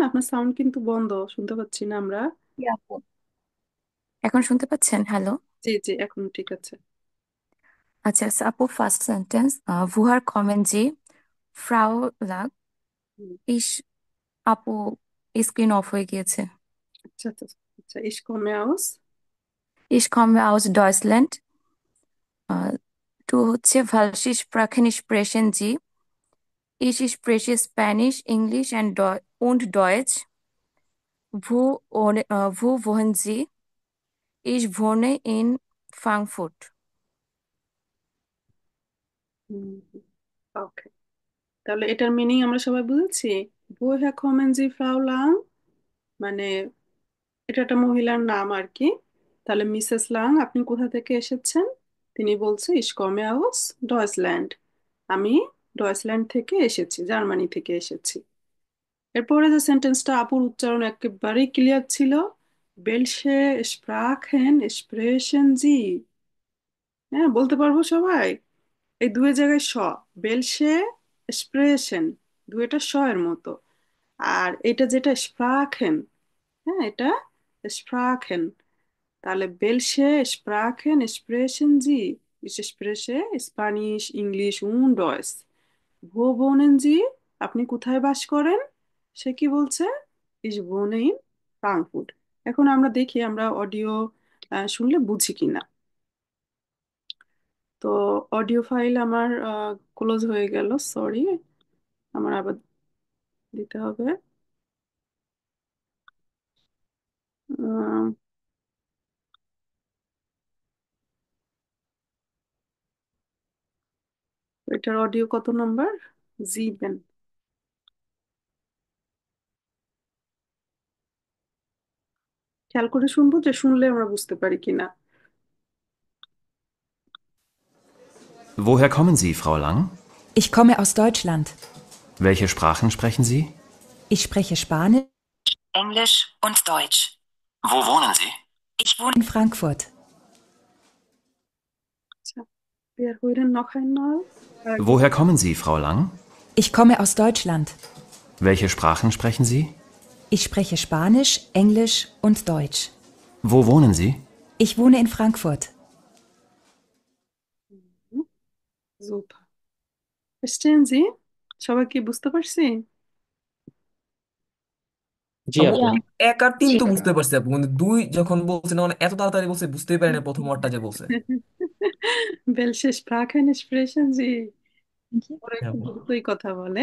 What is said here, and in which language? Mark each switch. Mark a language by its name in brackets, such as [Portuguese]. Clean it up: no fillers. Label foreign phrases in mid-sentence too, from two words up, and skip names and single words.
[Bangla] আপনার সাউন্ড কিন্তু বন্ধ, শুনতে পাচ্ছি না আমরা। জি আপু, এখন শুনতে পাচ্ছেন? হ্যালো। জি জি, এখন ঠিক আছে। আচ্ছা আচ্ছা, আপু [English] first sentence, [German] woher kommen Sie, Frau Lang. হুম, [Bangla] ইস, আপু স্ক্রিন অফ হয়ে গিয়েছে। আচ্ছা আচ্ছা, আচ্ছা, [German] ich komme aus। Ich komme aus Deutschland. 2 হচ্ছে welche Sprachen sprechen Sie? Ich spreche [English] Spanish, English [German] und Deutsch. Wo wohnen Sie? Ich wohne in Frankfurt. [Bangla] ওকে, তাহলে এটার মিনিং আমরা সবাই বুঝেছি। [German] woher kommen Sie, Frau Lang? [Bangla] মানে এটা একটা মহিলার নাম আর কি। তাহলে মিসেস লাং, আপনি কোথা থেকে এসেছেন? তিনি বলছে [German] ich komme aus Deutschland। [Bangla] আমি ডয়েচল্যান্ড থেকে এসেছি, জার্মানি থেকে এসেছি। এরপরে যে সেন্টেন্সটা, আপুর উচ্চারণ একেবারেই ক্লিয়ার ছিল। [German] Welche Sprachen sprechen Sie. [Bangla] হ্যাঁ, বলতে পারবো সবাই। এই দুই জায়গায় স, [German] Welche sprechen, [Bangla] দুইটা স এর মতো। আর এটা যেটা স্প্রাখেন, হ্যাঁ এটা স্প্রাখেন। [German] তাহলে Welche Sprachen sprechen Sie. Ich spreche Spanisch, English und Deutsch। ভো wohnen Sie? [Bangla] আপনি কোথায় বাস করেন? সে কি বলছে? [German] Ich wohne in Frankfurt। [Bangla] এখন আমরা দেখি আমরা অডিও শুনলে বুঝি কিনা। তো অডিও ফাইল আমার ক্লোজ হয়ে গেল, সরি, আমার আবার দিতে হবে। আহ, এটার অডিও কত নাম্বার? জিবেন। খেয়াল করে শুনবো, যে শুনলে আমরা বুঝতে পারি কিনা। [German] Woher kommen Sie, Frau Lang? Ich komme aus Deutschland. Welche Sprachen sprechen Sie? Ich spreche Spanisch, Englisch und Deutsch. Wo wohnen Sie? ich wohne in Frankfurt. আচ্ছা, wir hören noch einmal। Woher kommen Sie, Frau Lang? Ich komme aus Deutschland. Welche Sprachen sprechen Sie? Ich spreche Spanisch, Englisch und Deutsch. Wo wohnen Sie? Ich wohne in Frankfurt. [Bangla] সুপার। [German] Verstehen Sie? [Bangla] সবাই কি বুঝতে পারছি? জি আপু আপু। এক আর তিন তো বুঝতে পারছি আপু, কিন্তু দুই যখন বলছে না, মানে এত তাড়াতাড়ি বলছে বুঝতেই পারি না প্রথম ওয়ার্ডটা যে বলছে। Welche Sprachen sprechen Sie? ওরা হ্যাঁ একটু আপু। দ্রুতই কথা বলে।